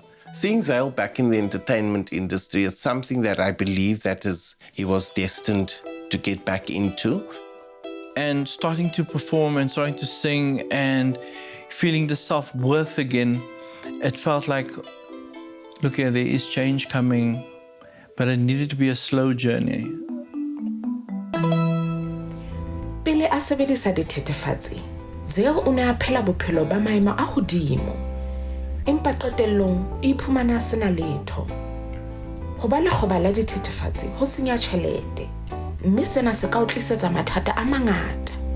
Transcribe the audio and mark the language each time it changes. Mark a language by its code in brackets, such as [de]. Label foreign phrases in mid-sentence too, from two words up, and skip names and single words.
[en] Seeing Zale back in the entertainment industry is something that I believe he was destined to get back into. And starting to perform and starting to sing and feeling the self-worth again, it felt like, look here, there is change coming, but it needed to be a slow journey. [st] Pele a sebedisa dithethefatsi, Zale o ne a phela bophelo ba maemo a hodimo. Empa qetellong o iphumana a sena letho. Ho ba lekgoba la dithethefatsi ho senya tjhelete, mme sena se ka o tlisetsa mathata a mangata.